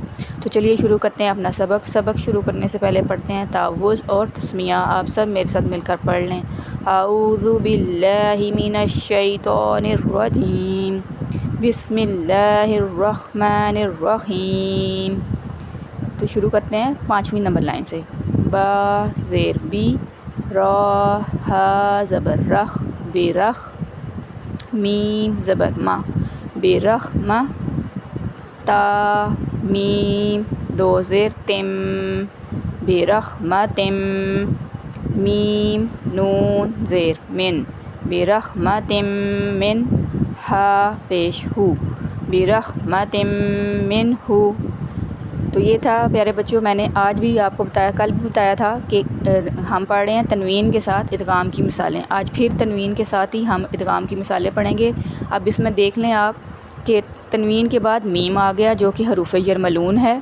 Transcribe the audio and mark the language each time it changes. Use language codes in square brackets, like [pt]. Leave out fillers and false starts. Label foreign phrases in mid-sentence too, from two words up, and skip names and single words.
[ur] تو چلیے شروع کرتے ہیں اپنا سبق۔ سبق شروع کرنے سے پہلے پڑھتے ہیں تعوذ اور تسمیہ۔ آپ سب میرے ساتھ مل کر پڑھ لیں۔ [ar] اعوذ باللہ من الشیطان الرجیم، بسم اللہ الرحمن الرحیم۔ [ur] تو شروع کرتے ہیں 5ویں نمبر لائن سے۔ با زیر بی، را ہا زبر رخ، برخ، میم زبر ما، برحمہ، تا میم دو زیر تم، برحمتم، میم نون زیر من، برحمتم من، ہا پیش ہو، برحمتم منہ۔ تو یہ تھا پیارے بچوں، میں نے آج بھی آپ کو بتایا، کل بھی بتایا تھا کہ ہم پڑھ رہے ہیں تنوین کے ساتھ ادغام کی مثالیں۔ آج پھر تنوین کے ساتھ ہی ہم ادغام کی مثالیں پڑھیں گے۔ اب اس میں دیکھ لیں آپ کہ تنوین کے بعد میم آ گیا جو کہ حروف یرملون ہے۔